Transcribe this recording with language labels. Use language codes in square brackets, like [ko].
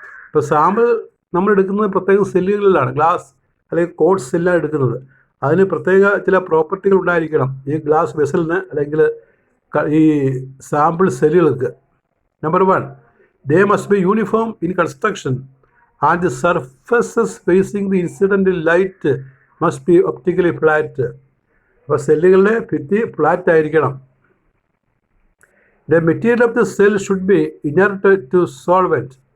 [ml] ഇപ്പോൾ സാമ്പിൾ നമ്മൾ എടുക്കുന്നത് പ്രത്യേക സെല്ലുകളിലാണ്, ഗ്ലാസ് അല്ലെങ്കിൽ കോഡ്സ് സെല്ലാണ് എടുക്കുന്നത്. അതിന് പ്രത്യേക ചില പ്രോപ്പർട്ടികൾ ഉണ്ടായിരിക്കണം ഈ ഗ്ലാസ് വെസലിന് അല്ലെങ്കിൽ ഈ സാമ്പിൾ സെല്ലുകൾക്ക്. [en] Number 1, they must be uniform in construction and the surfaces facing the incidental light must be optically flat. [ml] അപ്പോൾ സെല്ലുകളുടെ ഭിത്തി ഫ്ലാറ്റ് ആയിരിക്കണം. [en] The material of the cell should be inert to solvent.